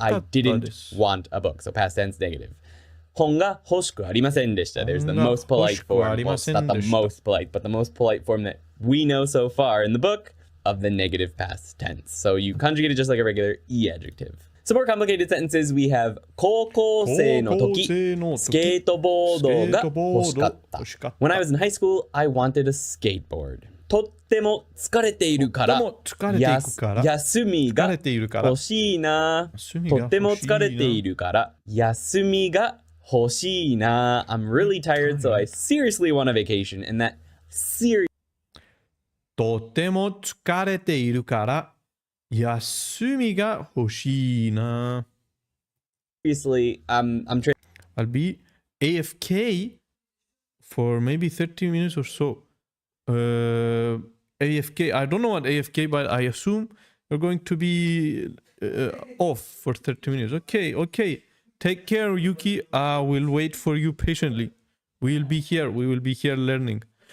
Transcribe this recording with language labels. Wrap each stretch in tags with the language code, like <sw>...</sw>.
<en>I didn't want a book. So past tense negative.</en> <ja>Hon ga hoshiku arimasen deshita.</ja> <en>There's the most polite form. Well, it's not the most polite, but the most polite form that we know so far in the book of the negative past tense. So you conjugate it just like a regular e adjective. Some more complicated sentences. We have</en> <ja>高校生の時スケートボードが欲しかった。</ja> <en>When I was in high school, I wanted a skateboard.</en> <ja>とっても疲れているから休みが欲しいな。とっても疲れているから休みが欲しいな。</ja> <en>I'm really tired, so I seriously want a vacation. And that seriously</en> <ja>とても疲れているから休みが欲しいな。</ja> <en>I'm I'll be AFK for maybe 30 minutes or so. AFK, I don't know what AFK, but I assume you're going to be off for 30 minutes. Okay. Take care, Yuki. We'll wait for you patiently. We will be here learning.</en>